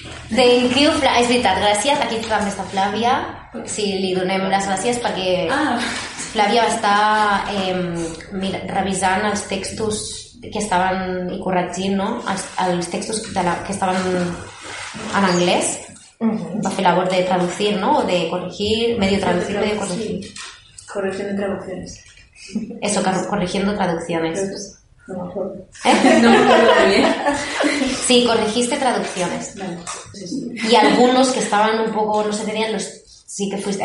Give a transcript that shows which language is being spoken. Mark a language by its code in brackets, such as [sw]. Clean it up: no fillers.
[en] Thank you, Flavia. [es] Es verdad, gracias. Aquí también está Flavia. [ca] Sí, le donem [es] las gracias porque... Ah. [ca] Flavia va estar revisant els textos que estaven... i corregint, no? Els textos que estaven en anglès. Uh-huh. Va fer labor de [es] traducir, [ca] no? [es] O de corregir, medio traducir, medio corregir. Sí. Corregir de traducciones. Eso, corrigiendo traducciones. No me acuerdo. ¿Eh? No me acuerdo bien. Sí, corregiste traducciones. Vale, sí. Y algunos que estaban un poco, no sé, tenían los. Sí, que fuiste.